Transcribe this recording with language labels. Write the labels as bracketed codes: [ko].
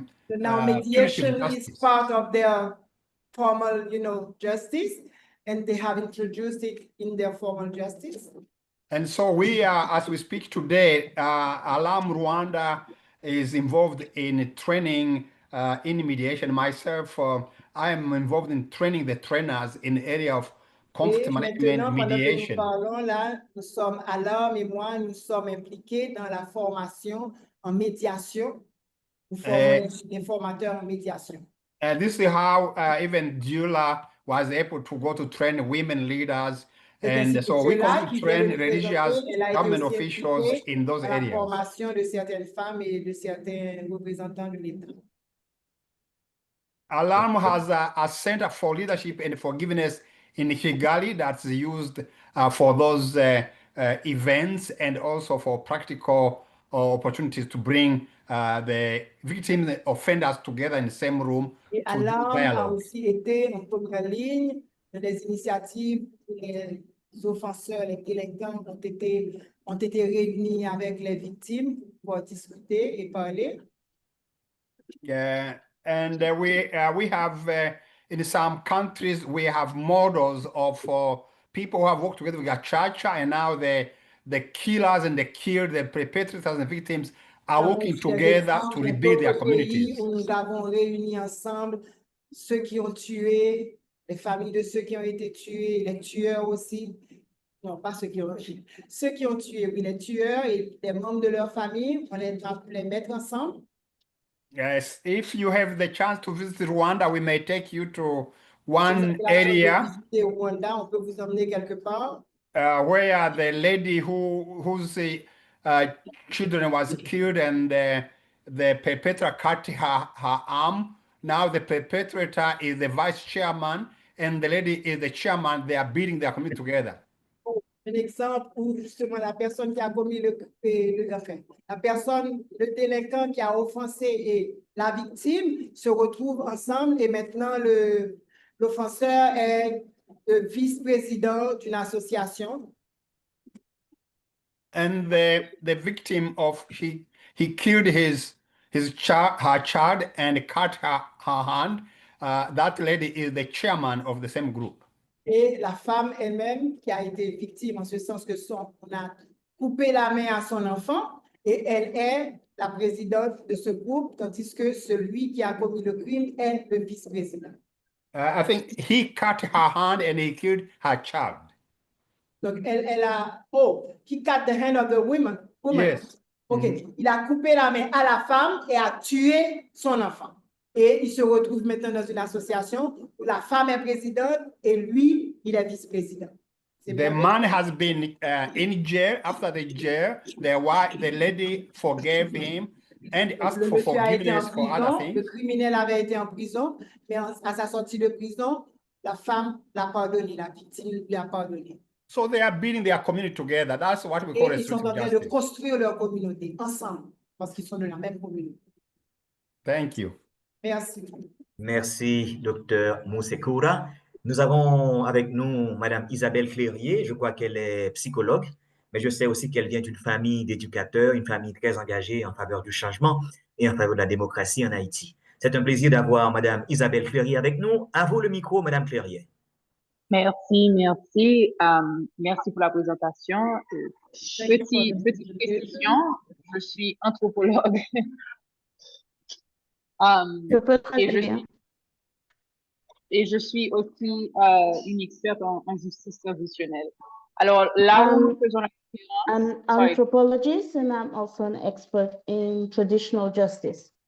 [en] now mediation is part of their formal, justice, and they have introduced it in their formal justice. And so we are, as we speak today, Alarm Rwanda is involved in training in mediation. Myself, I am involved in training the trainers in the area of conflict management mediation. [fr] Parlons là, nous sommes Alarm et moi, nous sommes impliqués dans la formation en médiation. Nous formons des formateurs en médiation. [en] And this is how even Dula was able to go to train women leaders. And so we can train religious government officials in those areas. [fr] La formation de certaines femmes et de certains représentants de l'État. [en] Alarm has a center for leadership and forgiveness in Kigali that's used for those events and also for practical opportunities to bring the victims and offenders together in the same room. [fr] Et Alarm a aussi été en première ligne des initiatives où les offenseurs, les délinquants ont été réunis avec les victimes pour discuter et parler. [en] And we have in some countries we have models of people who have worked together with Gacaca, and now the killers and the killed, the perpetrators and the victims are working together to rebuild their communities. [fr] Où nous avons réuni ensemble ceux qui ont tué, les familles de ceux qui ont été tués, les tueurs aussi. Non, pas ceux qui ont tué. Ceux qui ont tué, oui, les tueurs et les membres de leur famille, on les mettre ensemble. [en] Yes, if you have the chance to visit Rwanda, we may take you to one area [fr] Rwanda, on peut vous emmener quelque part. [en] Where the lady whose children was killed and the perpetrator cut her arm. Now the perpetrator is the vice chairman and the lady is the chairman. They are building their community together. [fr] Un exemple où justement la personne qui a commis la personne, le délinquant qui a offensé et la victime se retrouvent ensemble et maintenant l'offenseur est le vice-président d'une association. [en] And the victim of he killed her child and cut her hand. That lady is the chairman of the same group. [fr] Et la femme elle-même qui a été victime en ce sens que on a coupé la main à son enfant et elle est la présidente de ce groupe, tandis que celui qui a commis le crime est le vice-président. [en] I think he cut her hand and he killed her child. [fr] Donc, elle a, [en] he cut the hand of the woman. Yes. OK. [fr] Il a coupé la main à la femme et a tué son enfant. Et il se retrouve maintenant dans une association où la femme est présidente et lui, il est vice-président. [en] The man has been in jail. After the jail, the lady forgave him and asked for forgiveness for other things. [fr] Le criminel avait été en prison, mais à sa sortie de prison, la femme l'a pardonné, la victime lui a pardonné. [en] So they are building their community together. That's what we call [fr] Et ils sont en train de [en] justice. [fr] construire leur communauté ensemble parce qu'ils sont de la même communauté. [en] Thank you. [fr] Merci. Merci, docteur Moussekoura. Nous avons avec nous Madame Isabelle Clérier. Je crois qu'elle est psychologue, mais je sais aussi qu'elle vient d'une famille d'éducateurs, une famille très engagée en faveur du changement et en faveur de la démocratie en Haïti. C'est un plaisir d'avoir Madame Isabelle Clérier avec nous. À vous le micro, Madame Clérier. Merci, merci. Merci pour la présentation. Petite précision, je suis anthropologue. Et je suis aussi une experte en justice transitionnelle. Alors là où nous faisons la différence... [en] I'm an anthropologist and I'm also an expert in traditional justice.